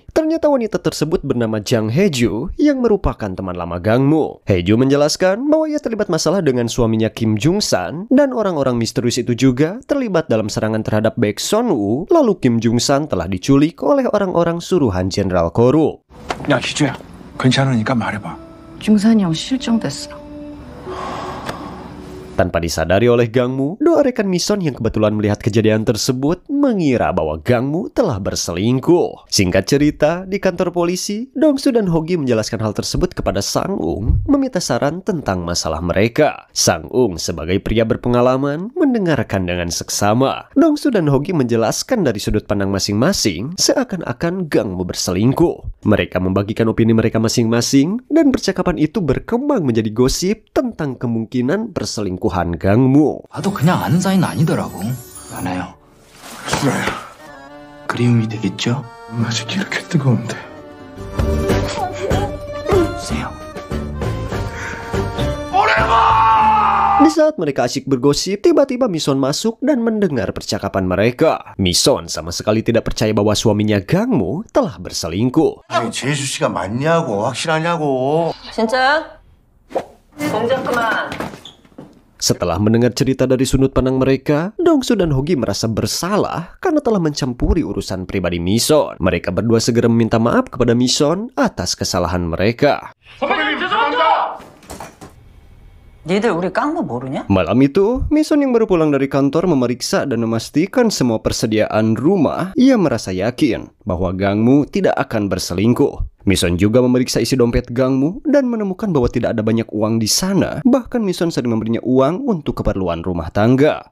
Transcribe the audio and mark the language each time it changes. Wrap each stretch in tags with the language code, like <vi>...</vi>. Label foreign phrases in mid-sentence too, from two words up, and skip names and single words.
<id>Ternyata wanita tersebut bernama Jang Hae-ju yang merupakan teman lama Gangmu. Hae-ju menjelaskan bahwa ia terlibat masalah dengan suaminya Kim Jung-san dan orang-orang misterius itu juga terlibat dalam serangan terhadap Baek Son-woo. Lalu Kim Jung-san telah diculik oleh orang-orang suruhan Jenderal korup.</id> <ko>야, 희주야. 괜찮으니까 말해봐. 중산이 형 실종됐어.</ko> <id>Tanpa disadari oleh Gangmu, dua rekan Mison yang kebetulan melihat kejadian tersebut mengira bahwa Gangmu telah berselingkuh. Singkat cerita, di kantor polisi, Dongsu dan Hogi menjelaskan hal tersebut kepada Sang-ung, meminta saran tentang masalah mereka. Sang-ung sebagai pria berpengalaman mendengarkan dengan seksama. Dongsu dan Hogi menjelaskan dari sudut pandang masing-masing, seakan-akan Gangmu berselingkuh. Mereka membagikan opini mereka masing-masing, dan percakapan itu berkembang menjadi gosip tentang kemungkinan perselingkuhan Gangmu.</id> <ko>나도 그냥 아는 사이는 아니더라고. 많아요. 수라야, 그리움이 되겠죠? 아직 이렇게 뜨거운데. 주세요.</ko> <id>Di saat mereka asyik bergosip, tiba-tiba Mison masuk dan mendengar percakapan mereka. Mison sama sekali tidak percaya bahwa suaminya Gangmu telah berselingkuh.</id> <ko>아니, 재수 씨가 맞냐고, 확실하냐고. 진짜야? 동작 그만.</ko> <id>Setelah mendengar cerita dari sudut pandang mereka, Dongsu dan Hogi merasa bersalah karena telah mencampuri urusan pribadi Mison. Mereka berdua segera meminta maaf kepada Mison atas kesalahan mereka.</id> <ko>니들 우리 깡모 모르냐?</ko> <id>Malam itu, Mison yang baru pulang dari kantor memeriksa dan memastikan semua persediaan rumah. Ia merasa yakin bahwa Gangmu tidak akan berselingkuh. Mison juga memeriksa isi dompet Gangmu dan menemukan bahwa tidak ada banyak uang di sana. Bahkan Mison sering memberinya uang untuk keperluan rumah tangga.</id>